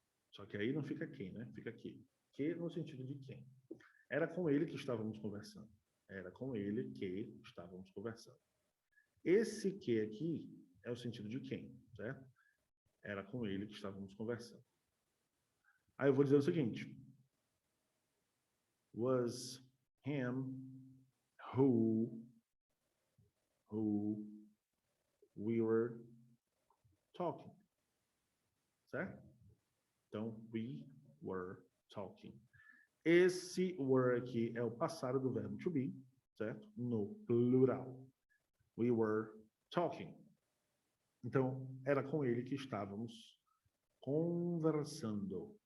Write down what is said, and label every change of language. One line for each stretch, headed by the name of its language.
Portuguese: Só que aí não fica quem, né? Fica que. Que no sentido de quem. Era com ele que estávamos conversando. Era com ele que estávamos conversando. Esse que aqui é o sentido de quem, certo? Era com ele que estávamos conversando. Aí eu vou dizer o seguinte.
English: Was him who we were talking.
Portuguese: Certo? Então,
English: we were talking.
Portuguese: Esse were aqui é o passado do verbo to be, certo? No plural.
English: We were talking.
Portuguese: Então, era com ele que estávamos conversando.